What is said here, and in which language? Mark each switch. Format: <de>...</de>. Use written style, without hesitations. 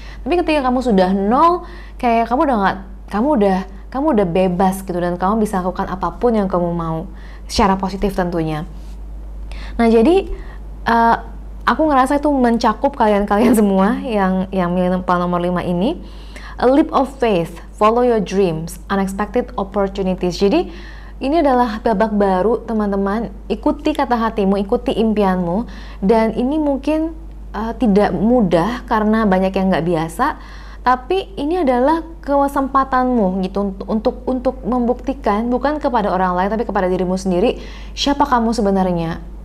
<id>Tapi ketika kamu sudah nol, kayak kamu udah bebas gitu, dan kamu bisa lakukan apapun yang kamu mau secara positif tentunya. Nah jadi aku ngerasa itu mencakup kalian semua yang milih plan nomor 5 ini.</id> <en>A leap of faith, follow your dreams, unexpected opportunities.</en> <id>Jadi ini adalah babak baru teman-teman. Ikuti kata hatimu, ikuti impianmu. Dan ini mungkin tidak mudah karena banyak yang nggak biasa. Tapi ini adalah kesempatanmu gitu untuk membuktikan, bukan kepada orang lain tapi kepada dirimu sendiri, siapa kamu sebenarnya.</id>